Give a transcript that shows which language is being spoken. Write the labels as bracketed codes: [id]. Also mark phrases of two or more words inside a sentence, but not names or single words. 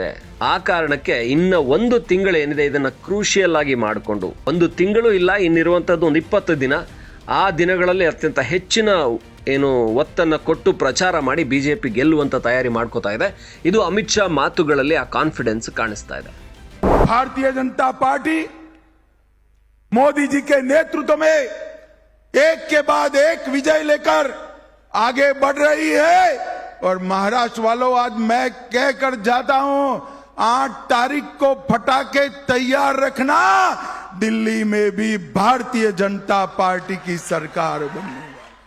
[kn] ಆ ಕಾರಣಕ್ಕೆ ಇನ್ನ 1 ತಿಂಗಳು ಏನಿದೆ ಇದನ್ನ ಕ್ರೂಷಿಯಲ್ ಆಗಿ ಮಾಡಿಕೊಂಡು, 1 ತಿಂಗಳು ಇಲ್ಲ, ಇನ್ನಿರುವಂತದ್ದು ಒಂದು 20 ದಿನ, ಆ ದಿನಗಳಲ್ಲಿ ಅತ್ಯಂತ ಹೆಚ್ಚಿನ ಒತ್ತನ್ನು ಕೊಟ್ಟು ಪ್ರಚಾರ ಮಾಡಿ ಬಿಜೆಪಿ ಗೆಲ್ಲುವಂತ ತಯಾರಿ ಮಾಡ್ಕೋತಾ ಇದೆ. ಇದು ಅಮಿತ್ ಶಾ ಮಾತುಗಳಲ್ಲಿ ಆ ಕಾನ್ಫಿಡೆನ್ಸ್ ಕಾಣಿಸ್ತಾ ಇದೆ. [hi] भारतीय जनता पार्टी मोदी जी के नेतृत्व में एक के बाद एक विजय लेकर आगे बढ़ रही है। और महाराष्ट्र वालों, आज मैं कहकर जाता हूं, 8 तारीख को पटाखे तैयार रखना, दिल्ली में भी भारतीय जनता पार्टी की सरकार बनने वाली।